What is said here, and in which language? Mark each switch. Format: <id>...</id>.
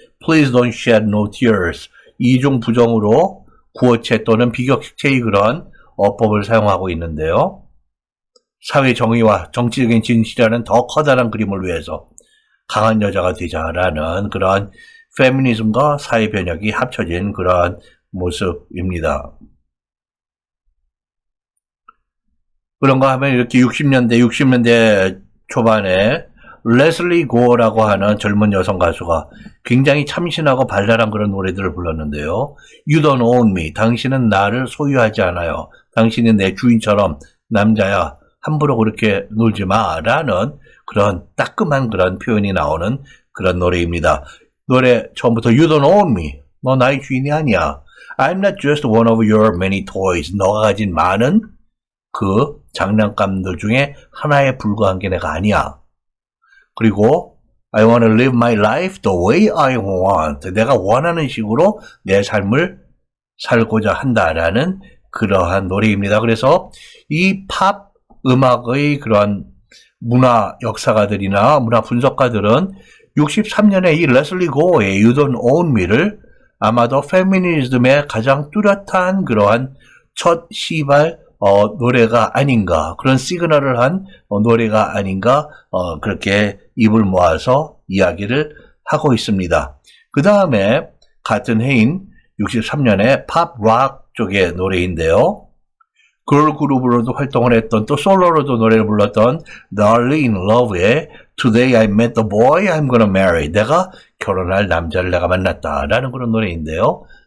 <en>Please don't shed no tears.</en> <ko>이중 부정으로 구어체 또는 비격식체의 그런 어법을 사용하고 있는데요. 사회 정의와 정치적인 진실이라는 더 커다란 그림을 위해서 강한 여자가 되자라는 그러한 페미니즘과 사회 변혁이 합쳐진 그러한 모습입니다. 그런가 하면 이렇게 60년대 초반에 레슬리 고어라고 하는 젊은 여성 가수가 굉장히 참신하고 발랄한 그런 노래들을 불렀는데요.</ko> <en>You don't own me.</en> <ko>당신은 나를 소유하지 않아요. 당신은 내 주인처럼 남자야. 함부로 그렇게 놀지 마. 라는 그런 따끔한 그런 표현이 나오는 그런 노래입니다. 노래 처음부터</ko> <en>You don't own me.</en> <ko>너 나의 주인이 아니야.</ko> <en>I'm not just one of your many toys.</en> <ko>너가 가진 많은 그 장난감들 중에 하나에 불과한 게 내가 아니야. 그리고</ko> <en>I want to live my life the way I want.</en> <ko>내가 원하는 식으로 내 삶을 살고자 한다라는 그러한 노래입니다. 그래서 이 팝 음악의 그러한 문화 역사가들이나 문화 분석가들은 63년에 이 레슬리 고어의 You Don't Own Me를 아마도 페미니즘의 가장 뚜렷한 그러한 첫 시발 노래가 아닌가, 그런 시그널을 한 노래가 아닌가, 그렇게 입을 모아서 이야기를 하고 있습니다. 그 다음에 같은 해인 63년에 팝 락 쪽의 노래인데요. 걸 그룹으로도 활동을 했던, 또 솔로로도 노래를 불렀던 Darlene Love의 Today I Met the Boy I'm Gonna Marry. 내가 결혼할 남자를 내가 만났다라는 그런 노래인데요.</ko>